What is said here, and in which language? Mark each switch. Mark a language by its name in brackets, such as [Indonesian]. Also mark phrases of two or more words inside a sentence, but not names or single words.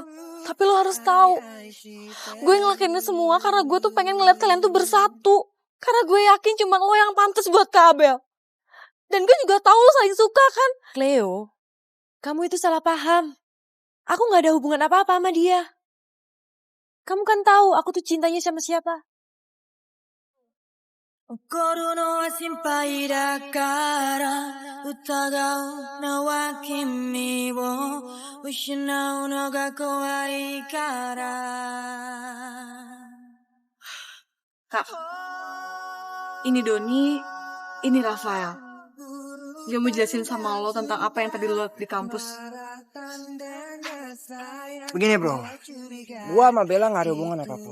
[Indonesian] Tapi lo harus tahu, gue ngelakuin ini semua karena gue tuh pengen ngeliat kalian tuh bersatu. Karena gue yakin cuma lo yang pantas buat Kak Abel. Dan gue juga tahu lo saling suka kan. Cleo, kamu itu salah paham. Aku gak ada hubungan apa-apa sama dia. Kamu kan tahu aku tuh cintanya sama siapa. [Japanese] 心の心配だから疑うのは君を失うのが怖いから [Indonesian] Kak, ini Doni, ini Rafael. Dia mau jelasin sama lo tentang apa yang tadi lo lihat di kampus. Begini bro, gua sama Bella gak ada hubungan apa-apa.